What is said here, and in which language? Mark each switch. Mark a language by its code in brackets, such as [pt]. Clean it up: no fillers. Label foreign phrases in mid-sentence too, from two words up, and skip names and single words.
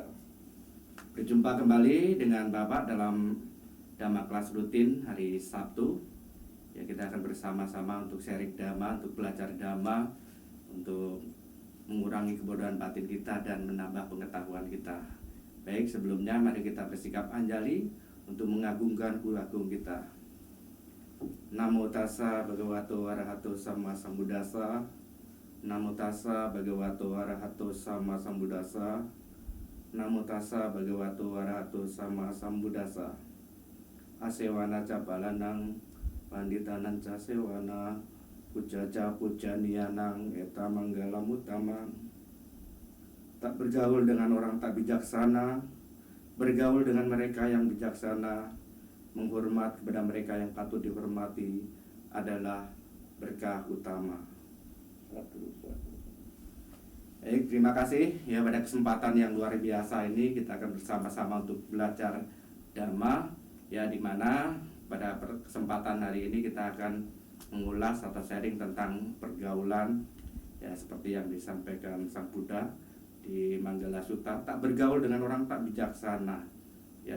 [id] Berjumpa kembali dengan Bapak dalam Dhamma kelas rutin hari Sabtu. Ya, kita akan bersama-sama untuk sharing Dhamma, untuk belajar Dhamma, untuk mengurangi kebodohan batin kita dan menambah pengetahuan kita. Baik, sebelumnya mari kita bersikap anjali untuk mengagungkan guru agung kita. [pi] Namo tassa bhagavato arahato sama sambuddhassa. Namo tassa bhagavato arahato sama sambuddhassa. Namo tassa bhagavato arahato sama sambuddhassa. Asewana ca balanang panditanan ca sewana puja ca pujanianang eta manggalam utama. [id] Tak bergaul dengan orang tak bijaksana, bergaul dengan mereka yang bijaksana, menghormat kepada mereka yang patut dihormati adalah berkah utama. Baik, terima kasih ya, pada kesempatan yang luar biasa ini kita akan bersama-sama untuk belajar Dhamma ya, dimana pada kesempatan hari ini kita akan mengulas atau sharing tentang pergaulan ya, seperti yang disampaikan Sang Buddha di Manggala Sutta, tak bergaul dengan orang tak bijaksana ya.